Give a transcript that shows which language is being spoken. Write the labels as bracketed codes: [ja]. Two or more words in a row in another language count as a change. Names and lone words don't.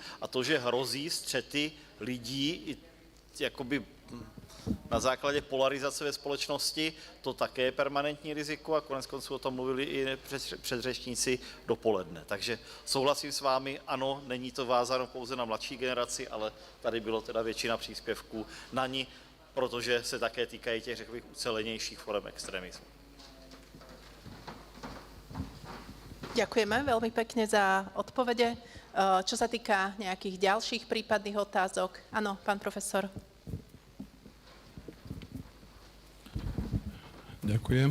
[cs] A to, že hrozí střety lidí jakoby na základě polarizace ve společnosti, to také je permanentní riziko a koneckonců o tom mluvili i předřečníci dopoledne. Takže souhlasím s vámi, ano, není to vázáno pouze na mladší generaci, ale tady bylo teda většina příspěvků na ní, protože se také týkají těch, řekl bych, ucelenějších forem extremismu. [sk] Ďakujeme veľmi pekne za odpovede. Čo sa týka nejakých ďalších prípadných otázok, áno, pán profesor. Ďakujem.